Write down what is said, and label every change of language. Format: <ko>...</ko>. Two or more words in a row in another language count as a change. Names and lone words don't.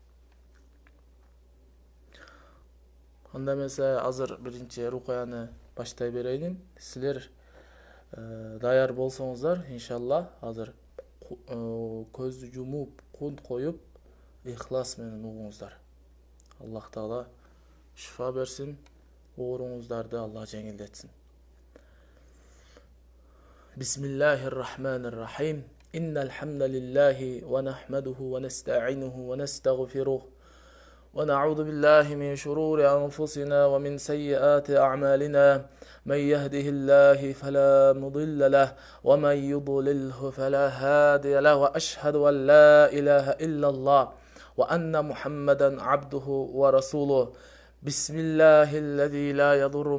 <ky>Анда эмесе азыр биринчи рукуяны баштай берейин. Силер даяр болсоңуздар, иншалла, азыр көздү жумуп, кунт коюп, ихлас менен угуңуздар. Аллах Таала шифа берсин, ооруңуздарды Аллах жеңилдетсин.</ky> <ar>بسم الله الرحمن الرحيم. إن الحمد لله ونحمده ونستعينه ونستغفره. ونعوذ بالله من شرور أنفسنا ومن سيئات أعمالنا من يهده الله فلا مضل له ومن يضلله فلا هادي له وأشهد أن لا إله إلا الله وأن محمدا عبده ورسوله بسم الله الذي لا يضر</ar>